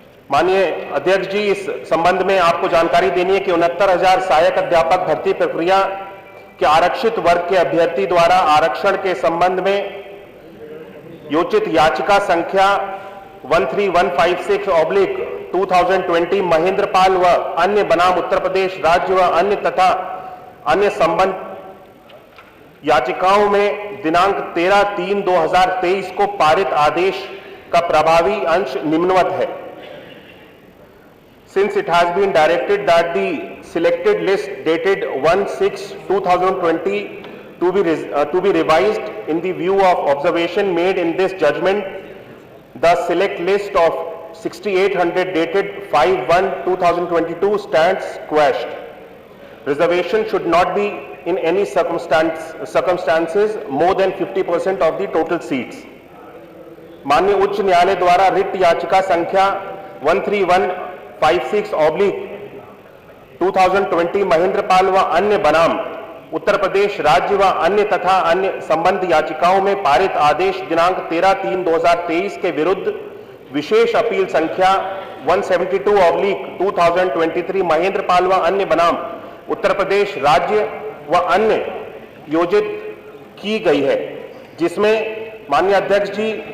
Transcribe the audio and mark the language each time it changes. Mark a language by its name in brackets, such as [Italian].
[Hindi] माननीय अध्यक्ष जी, इस संबंध में आपको जानकारी देनी है कि 69,000 सहायक अध्यापक भर्ती प्रक्रिया के आरक्षित वर्ग के अभ्यर्थी द्वारा आरक्षण के संबंध में योचित याचिका संख्या 13156/2020 महेंद्र पाल व अन्य बनाम उत्तर प्रदेश राज्य व अन्य तथा अन्य संबंध याचिकाओं में दिनांक 13/3/2023 को पारित आदेश का प्रभावी अंश निम्नवत है। [English] Since it has been directed that the selected list dated 1/6/2020 to be revised in the view of observation made in this judgment, the select list of 6,800 dated 5/1/2022 stands quashed. Reservation should not be in any circumstances more than 50% of the total seats. [Hindi] माननीय उच्च न्यायालय द्वारा writ याचिका संख्या 13156/2020 महेंद्र पाल व अन्य बनाम उत्तर प्रदेश राज्य व अन्य तथा अन्य संबंध याचिकाओं में पारित आदेश दिनांक 13/3/2023 के विरुद्ध विशेष अपील संख्या 172/2023 महेंद्र पाल व अन्य बनाम उत्तर प्रदेश राज्य व अन्य योजित की गई है, जिसमें माननीय अध्यक्ष जी